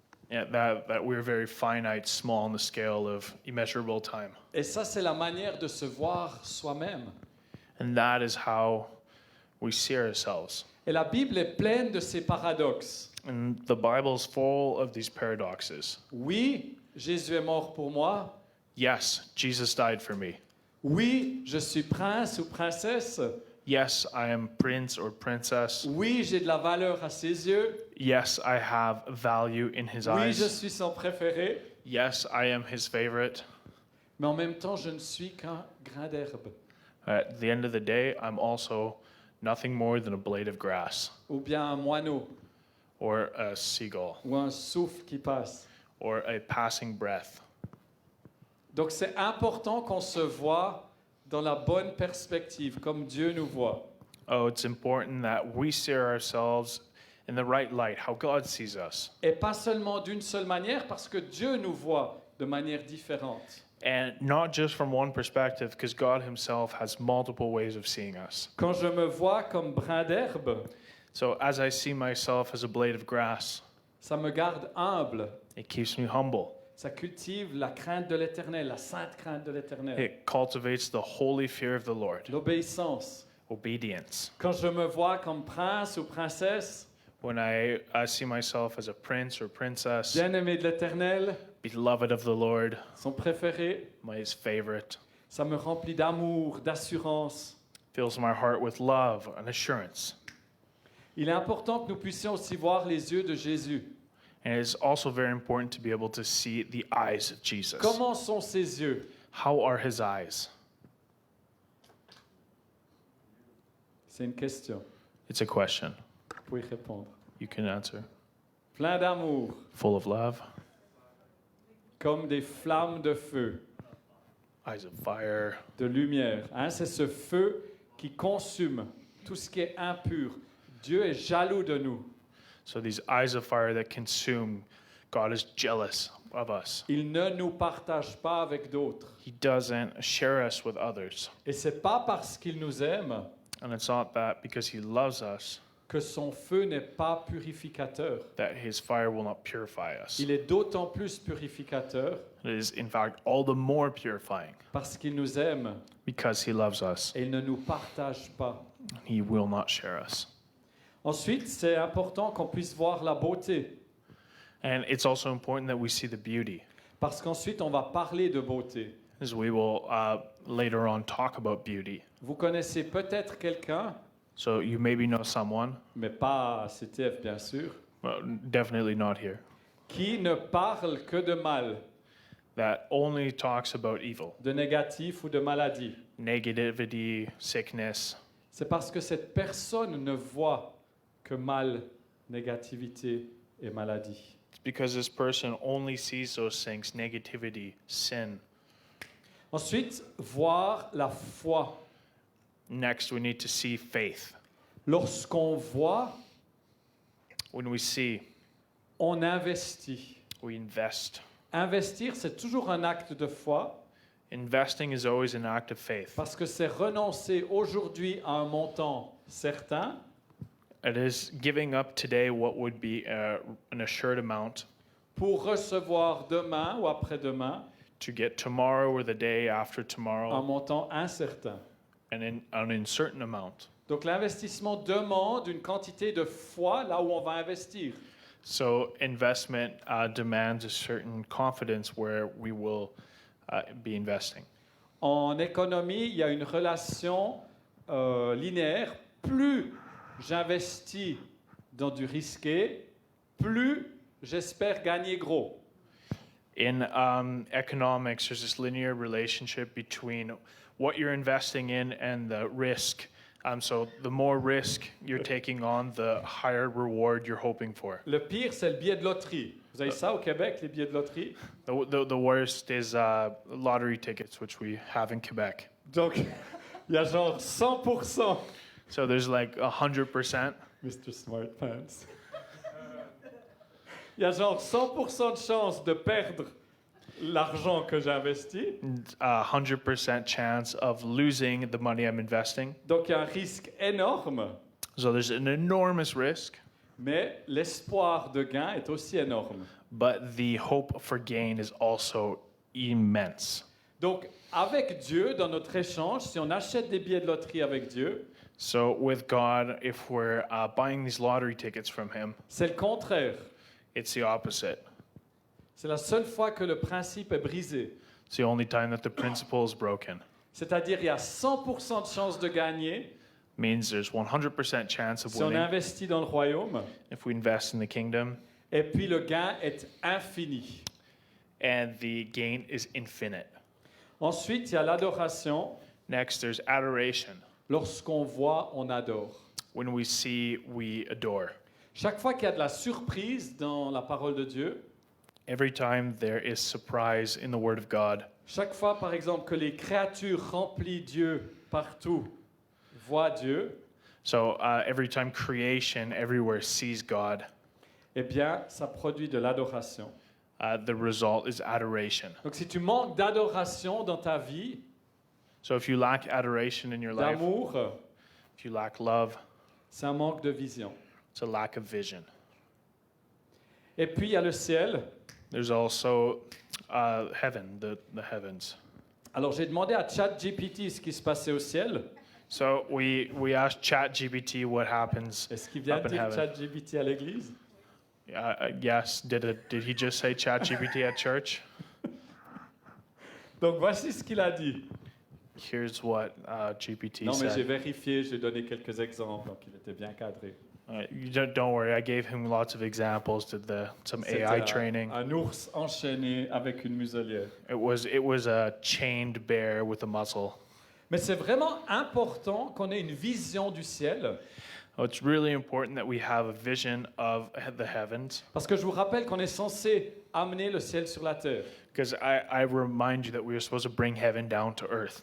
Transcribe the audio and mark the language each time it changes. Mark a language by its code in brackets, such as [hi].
[en] yeah, that we're very finite, small on the scale of immeasurable time. [fr] Et ça, c'est la manière de se voir soi-même. [en] And that is how we see ourselves. [fr] Et la Bible est pleine de ces paradoxes. [en] And the Bible is full of these paradoxes. [fr] Oui, Jésus est mort pour moi. [en] Yes, Jesus died for me. [fr] Oui, je suis prince ou princesse. [en] Yes, I am prince or princess. [fr] Oui, j'ai de la valeur à ses yeux. [en] Yes, I have value in his [fr] Oui, je [en] eyes. [fr] suis son préféré. [en] Yes, I am his favorite. [fr] Mais en même temps, je ne suis qu'un grain d'herbe. [en] At the end of the day, I'm also nothing more than a blade of grass [fr] Ou bien un moineau. [en] or a seagull [fr] Ou un souffle qui passe. [en] or a passing breath. [fr] Donc c'est important qu'on se voit dans la bonne perspective, comme Dieu nous voit. [en] Oh, it's important that we see ourselves in the right light, how God sees us. [fr] Et pas seulement d'une seule manière, parce que Dieu nous voit de manière différente. [en] And not just from one perspective, because God himself has multiple ways of seeing us. [fr] Quand je me vois comme brin d'herbe, [en] So as I see myself as a blade of grass, [fr] ça me garde humble. [en] it keeps me humble. [fr] Ça cultive la crainte de l'Éternel, la sainte crainte de l'Éternel. [en] It cultivates the holy fear of the Lord, [fr] L'obéissance. [en] obedience. [fr] Quand je me vois comme prince ou princesse, [en] When I see myself as a prince or princess, [fr] bien-aimé de l'Éternel, [en] beloved of the Lord, [fr] son préféré, [en] my favorite, [fr] ça me remplit d'amour, d'assurance. [en] fills my heart with love and assurance. [fr] Il est important que nous puissions aussi voir les yeux de Jésus. [en] And it is also very important to be able to see the eyes of Jesus. [fr] Comment sont ses yeux? [en] How are his eyes? [fr] C'est une question. [en] It's a question. [fr] Vous pouvez y répondre. [en] You can answer. [fr] Plein d'amour, [en] Full of love, [fr] comme des flammes de feu, [en] eyes of fire, [fr] de lumière. Hein, c'est ce feu qui consume tout ce qui est impur. Dieu est jaloux de nous. [en] so these eyes of fire that consume. God is jealous of us. [fr] Il ne nous partage pas avec d'autres. [en] He doesn't share us with others. [fr] Et c'est pas parce qu'il nous aime [en] And it's not that because he loves us [fr] que son feu n'est pas purificateur. [en] that his fire will not purify us. [fr] Il est d'autant plus purificateur [en] It is, in fact, all the more purifying [fr] parce qu'il nous aime [en] because he loves us. [fr] et il ne nous partage pas. [en] He will not share us. [fr] Ensuite, c'est important qu'on puisse voir la beauté, [en] And it's also important that we see the beauty, [fr] parce qu'ensuite on va parler de beauté. [en] as we will later on talk about beauty. [fr] Vous connaissez peut-être quelqu'un, [en] So you maybe know someone, [fr] mais pas à CTF bien sûr, [en] well, definitely not here, [fr] qui ne parle que de mal, [en] that only talks about evil, [fr] de négatif ou de maladie. [en] negativity, sickness. [fr] C'est parce que cette personne ne voit que mal, négativité et maladie. [en] It's because this person only sees those things, negativity, sin. [fr] Ensuite, voir la foi. [en] Next, we need to see faith. [fr] Lorsqu'on voit, [en] When we see, [fr] on investit. [en] we invest. [fr] Investir, c'est toujours un acte de foi [en] Investing is always an act of faith. [fr] parce que c'est renoncer aujourd'hui à un montant certain [en] It is giving up today what would be an assured amount [fr] pour recevoir demain ou après-demain [en] to get tomorrow or the day after [fr] un [en] tomorrow [fr] montant incertain. [en] and an uncertain amount. [fr] Donc l'investissement demande une quantité de foi là où on va investir. [en] So investment demands a certain confidence where we will be investing. [fr] En économie, il y a une relation linéaire. Plus j'investis dans du risqué, plus j'espère gagner gros. [en] In economics, there's this linear relationship between what you're investing in and the risk. So the more risk you're taking on, the higher reward you're hoping for. [fr] Le pire, c'est le billet de loterie. Vous avez ça au Québec, les billets de loterie? [en] The worst is lottery tickets, which we have in Quebec. [fr] Donc, il y a genre 100%. [en] So there's like 100%. Mr. Smart Pants. [fr] Il y a genre 100% de chance de perdre l'argent que j'ai investi. [en] 100% chance of losing the money I'm investing. [fr] Donc, il y a un risque énorme, [en] So there's an enormous risk, [fr] mais l'espoir de gain est aussi énorme. [en] but the hope for gain is also immense. [fr] Donc, avec Dieu, dans notre échange, si on achète des billets de loterie avec Dieu, [en] So with God, if we're buying these lottery tickets from Him, [fr] c'est le contraire. [en] it's the opposite. [fr] C'est la seule fois que le principe est brisé. [en] It's the only time that the principle is broken. [fr] C'est-à-dire, il y a 100% de chance de gagner [en] Means there's 100% chance of [fr] si on [en] winning [fr] investit dans le royaume, [en] if we invest in the kingdom, [fr] et puis le gain est infini. [en] and the gain is infinite. [fr] Ensuite, il y a l'adoration. [en] Next, there's adoration. [fr] Lorsqu'on voit, on adore. [en] When we see, we adore. [fr] Chaque fois qu'il y a de la surprise dans la parole de Dieu, [en] Every time there is surprise in the Word of God, [fr] chaque fois, par exemple, que les créatures remplies Dieu partout voient Dieu, [en] so every time creation everywhere sees God, [fr] eh bien, ça produit de l'adoration. [en] the result is adoration. [fr] Donc, si tu manques d'adoration dans ta vie, [en] So if you lack adoration in your life, [fr] d'amour, [en] if you lack love, [fr] c'est un manque de vision. [en] it's a lack of vision. [fr] Et puis, il y a le ciel. [en] There's also heaven, the heavens. [fr] Alors, j'ai demandé à ChatGPT ce qui se passait au ciel. [en] So we asked ChatGPT what happens [fr] Est-ce qu'il vient [en] up [fr] de [en] in [fr] dire [en] heaven. [fr] ChatGPT à l'église? [en] Yes, did he just say ChatGPT at church? [fr] Donc, voici ce qu'il a dit. [en] Here's what GPT [fr] Non, mais j'ai [en] said. [fr] vérifié, j'ai donné quelques exemples, donc il était bien cadré. [en] You don't worry, I gave him lots of examples to some [fr] C'était [en] AI training. [fr] un ours enchaîné avec une muselière. [en] It was a chained bear with a muzzle. [fr] Mais c'est vraiment important qu'on ait une vision du ciel, [en] Oh, it's really important that we have a vision of the heavens, [fr] parce que je vous rappelle qu'on est censé amener le ciel sur la terre. [en] because I remind you that we are supposed to bring heaven down to earth.